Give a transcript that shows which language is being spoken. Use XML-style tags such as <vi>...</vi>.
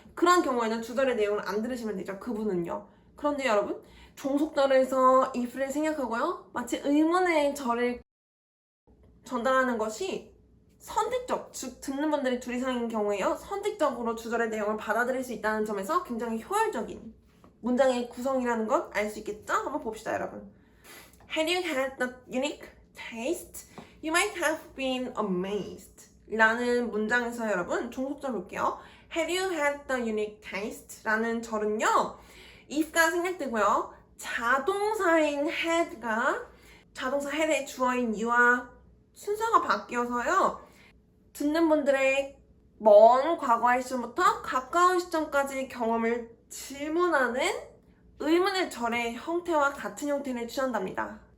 <ko>그런 경우에는 주절의 내용을 안 들으시면 되죠. 그분은요. 그런데 여러분, 종속절에서 if를 생략하고요. 마치 의문의 절을 전달하는 것이 선택적, 즉 듣는 분들이 둘 이상인 경우에요. 선택적으로 주절의 내용을 받아들일 수 있다는 점에서 굉장히 효율적인 문장의 구성이라는 것 알 수 있겠죠? 한번 봅시다, 여러분.</ko> <en>Had you had the unique taste, you might have been amazed.</en> <ko>라는 문장에서 여러분 종속절 볼게요.</ko> <en>Had you had the unique taste?</en> <ko>라는 절은요, if가 생략되고요. 자동사인 had가 자동사 had의 주어인 you와 순서가 바뀌어서요. 듣는 분들의 먼 과거의 시점부터 가까운 시점까지 경험을 질문하는 의문의 절의 형태와 같은 형태를 취한답니다.</ko>